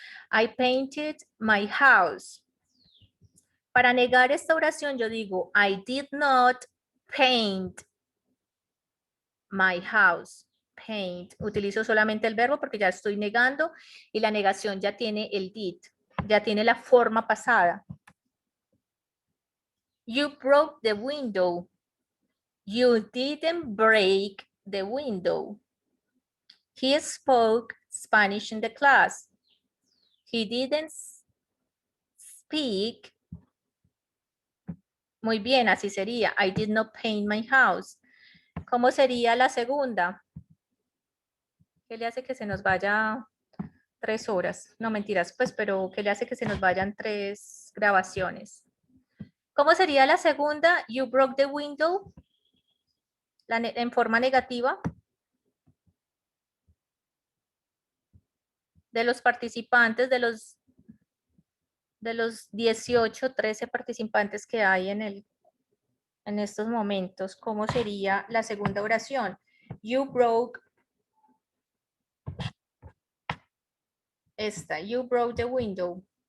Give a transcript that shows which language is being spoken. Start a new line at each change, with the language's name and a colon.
English: I painted my house.
Spanish: Para negar esta oración yo digo,
English: I did not paint my house. Paint.
Spanish: Utilizo solamente el verbo porque ya estoy negando y la negación ya tiene el did, ya tiene la forma pasada.
English: You broke the window. You didn't break the window. He spoke Spanish in the class. He didn't speak.
Spanish: Muy bien, así sería.
English: I did not paint my house.
Spanish: ¿Cómo sería la segunda? ¿Qué le hace que se nos vaya 3 horas? No, mentiras, pues, pero ¿qué le hace que se nos vayan 3 grabaciones? ¿Cómo sería la segunda?
English: You broke the window.
Spanish: En forma negativa. De los participantes, de los 18, 13 participantes que hay en estos momentos, ¿cómo sería la segunda oración?
English: You broke you broke the window.